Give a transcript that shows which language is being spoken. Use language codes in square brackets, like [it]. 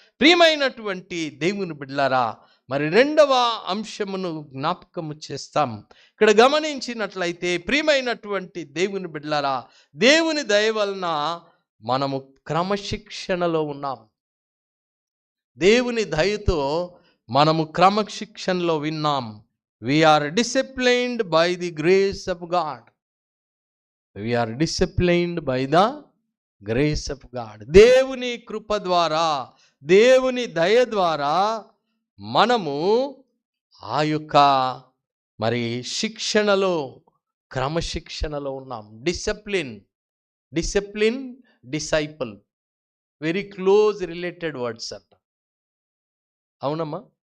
[te] ప్రియమైనటువంటి దేవుని బిడ్డలారా, మరి రెండవ అంశమును జ్ఞాపకము చేస్తాం. ఇక్కడ గమనించినట్లయితే ప్రియమైనటువంటి దేవుని బిడ్డలారా, దేవుని దయ వలన మనము క్రమశిక్షణలో ఉన్నాం. దేవుని దయతో మనము క్రమశిక్షణలో విన్నాం. [en] We are disciplined by the grace of God. We are disciplined by the grace of God. [te] దేవుని కృప ద్వారా, దేవుని దయ ద్వారా మనము ఆ యొక్క మరి శిక్షణలో, క్రమశిక్షణలో ఉన్నాం. [en] discipline, disciple very close related words [te] అంట. అవునమ్మా?